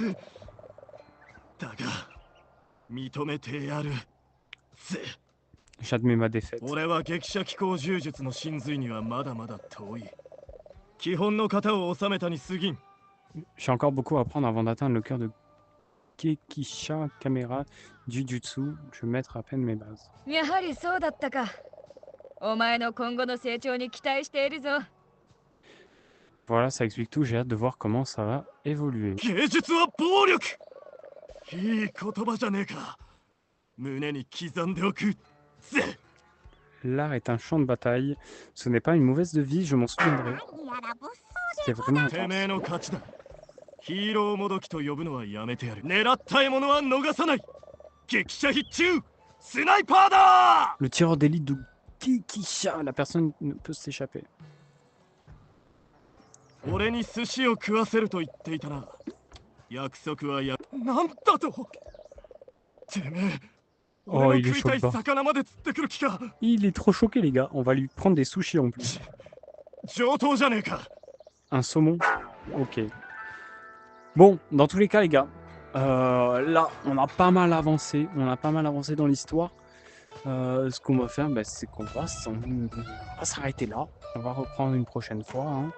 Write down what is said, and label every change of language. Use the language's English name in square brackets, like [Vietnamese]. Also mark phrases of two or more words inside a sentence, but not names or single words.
[French] J'admets ma défaite. J'ai encore beaucoup à apprendre avant d'atteindre le cœur de Gekisha Kamera Jujutsu. Je vais mettre à peine mes bases. [Japanese] やはりそうだったか。お前の今後の成長に期待しているぞ。 [French] Voilà, ça explique tout. J'ai hâte de voir comment ça va évoluer. [Japanese] 芸術は暴力。いい言葉じゃねえか。胸に刻んでおく。ぜ。 [French] L'art est un champ de bataille. Ce n'est pas une mauvaise devise, je m'en souviendrai. C'était vraiment [Japanese] てめえ [French] intense. [Japanese] の勝ちだ。ヒーローもどきと呼ぶのはやめてやる。狙った獲物は逃さない。激写必中。スナイパーだ。 [French] Le tireur d'élite de Gekisha. La personne ne peut s'échapper. [Japanese] 俺に寿司を食わせると言っていたな。約束はなんだと。てめえ。 [French] Oh, il est chaud bas. [Japanese] 魚まで釣ってくる気か。 [French] Il est trop choqué, les gars. On va lui prendre des sushis en plus. [Japanese] 上等じゃねえか。 [French] Un saumon. Ok. Bon, dans tous les cas, les gars, là, on a pas mal avancé. On a pas mal avancé dans l'histoire. Ce qu'on va faire, bah, c'est qu'on va s'arrêter là. On va reprendre une prochaine fois. Hein.